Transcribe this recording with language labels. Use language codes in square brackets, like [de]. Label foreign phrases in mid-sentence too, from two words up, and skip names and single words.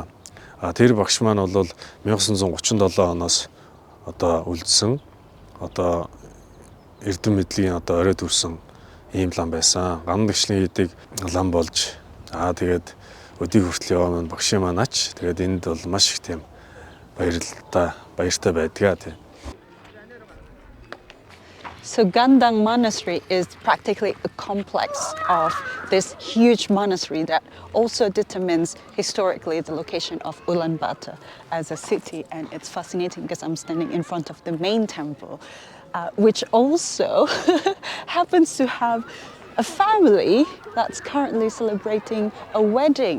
[mn] Тэр багш маань бол 1937 оноос одоо үлдсэн одоо эрдэм мэдлэгийн одоо оройд хүрсэн ийм лам байсан. Gandan гчлэг хийдэг лам болж тэгээд өдий хүртэл яваа маань багшийн маань ач. Тэгээд энд бол маш их тийм баяртай байдгаа тийм. [en] So Gandan Monastery is practically a complex of this huge monastery that also determines historically the location of Ulaanbaatar as a city, and it's fascinating because I'm standing in front of the main temple, which also happens to have a family that's currently celebrating a wedding.